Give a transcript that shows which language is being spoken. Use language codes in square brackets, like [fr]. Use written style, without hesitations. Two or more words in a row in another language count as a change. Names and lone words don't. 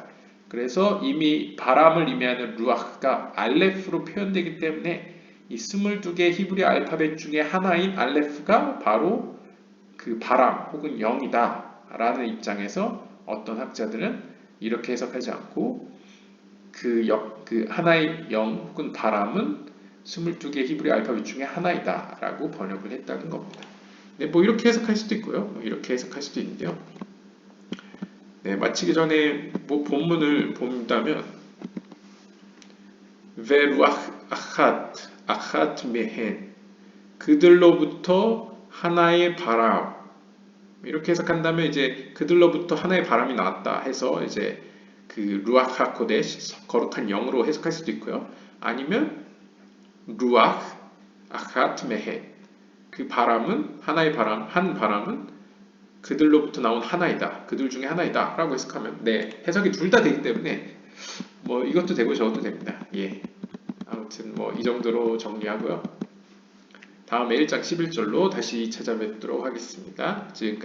[ko] 그래서 이미 바람을 의미하는 루아흐가 알레프로 표현되기 때문에 이 22개 히브리 알파벳 중에 하나인 알레프가 바로 그 바람 혹은 영이다 라는 입장에서 어떤 학자들은 이렇게 해석하지 않고 그 하나의 영 혹은 바람은 22개 히브리 알파벳 중에 하나이다 라고 번역을 했다는 겁니다. 네, 뭐 이렇게 해석할 수도 있고요. 뭐 이렇게 해석할 수도 있는데요. 네, 마치기 전에 뭐 본문을 본다면 [he] ורוח אחת מהן [ko] 그들로부터 하나의 바람 이렇게 해석한다면 이제 그들로부터 하나의 바람이 나왔다 해서 이제 그 [he] רוח הקדש [ko] 거룩한 영으로 해석할 수도 있고요. 아니면 [he] רוח אחת מהן [ko] 그 바람은 하나의 바람 한 바람은 그들로부터 나온 하나이다. 그들 중에 하나이다. 라고 해석하면 네 해석이 둘 다 되기 때문에 뭐 이것도 되고 저것도 됩니다. 예. 아무튼 뭐 이 정도로 정리하고요. 다음에 1장 11절로 다시 찾아뵙도록 하겠습니다.